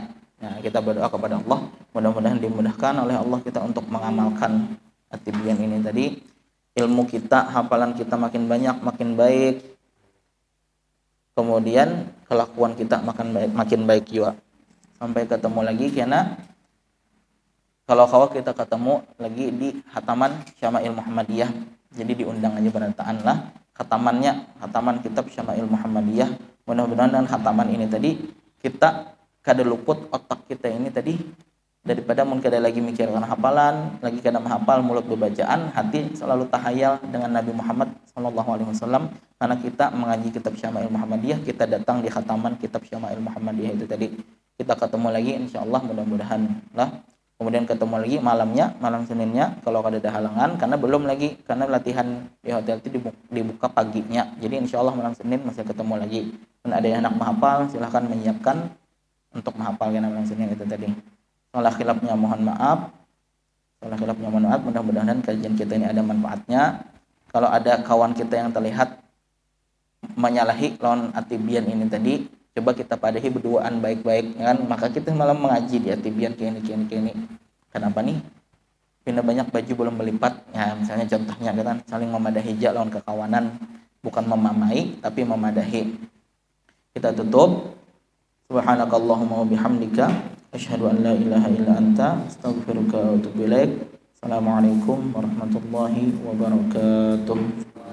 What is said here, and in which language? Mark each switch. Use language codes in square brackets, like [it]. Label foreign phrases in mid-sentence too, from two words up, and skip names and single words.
[bjn] Nah, kita berdoa kepada Allah, mudah-mudahan dimudahkan oleh Allah kita untuk mengamalkan atibian ini tadi. Ilmu kita, hafalan kita makin banyak, makin baik. Kemudian kelakuan kita makin baik juga. Sampai ketemu lagi karena kalau kita ketemu lagi di Khataman Syama'il Muhammadiyah. Jadi diundang aja berataan lah khataman kitab Syama'il Muhammadiyah. Mudah-mudahan dengan khataman ini tadi kita kada luput otak kita ini tadi daripada mun kada lagi mikirkan hafalan, lagi kada menghafal mulut berbacaan, hati selalu tahayal dengan Nabi Muhammad SAW. Karena kita mengaji kitab Syama'il Muhammadiyah, kita datang di khataman kitab Syama'il Muhammadiyah itu tadi. Kita ketemu lagi insyaallah mudah-mudahan lah. Kemudian ketemu lagi malamnya, malam Seninnya kalau kada ada halangan, karena belum lagi, karena latihan di hotel itu dibuka paginya. Jadi insyaallah malam Senin masih ketemu lagi. Dan ada yang anak menghafal, silahkan menyiapkan untuk menghafal malam Senin itu tadi. Salah khilafnya mohon maaf. Mudah-mudahan kajian kita ini ada manfaatnya. Kalau ada kawan kita yang terlihat menyalahi lawan atibian ini tadi, coba kita padahi berduaan baik-baik kan, maka kita malam mengaji di atibian kini. Kenapa nih? Pindah banyak baju belum melipat. Ya, misalnya contohnya kan saling memadahi lawan kekawanan, bukan memamai tapi memadahi. Kita tutup. [ar] سبحانك اللهم وبحمدك أشهد أن لا إله إلا أنت أستغفرك وأتوب إليك. السلام عليكم ورحمة الله وبركاته.